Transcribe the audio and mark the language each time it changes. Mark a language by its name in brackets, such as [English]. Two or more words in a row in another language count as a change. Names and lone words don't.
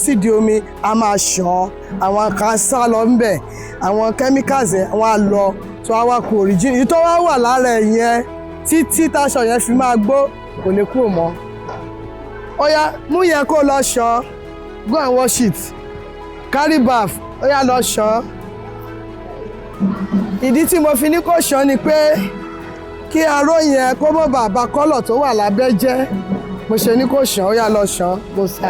[Yoruba] sídìí omi a máa ṣàn àwọn kan sá lọ ńbẹ̀ àwọn chemicals yẹn wọ́n á lọ tó wá kú origin yìí tó wá wà lára ẹ̀ yẹn títí táṣọ yẹn fi máa gbó kò lè kúrò mọ́. ó yá mú yẹn kó lọ ṣàn [English] go and wash it carry bath [Yoruba] ó yá lọ ṣàn. ìdí tí mo fi ní kó ṣàn ni pé kí aró yẹn kó mọ̀ bàbá kọ́lọ̀ tó wà lábẹ́ jẹ́ mo ṣe ní kó ṣàn ó yá lọ ṣàn mo sá.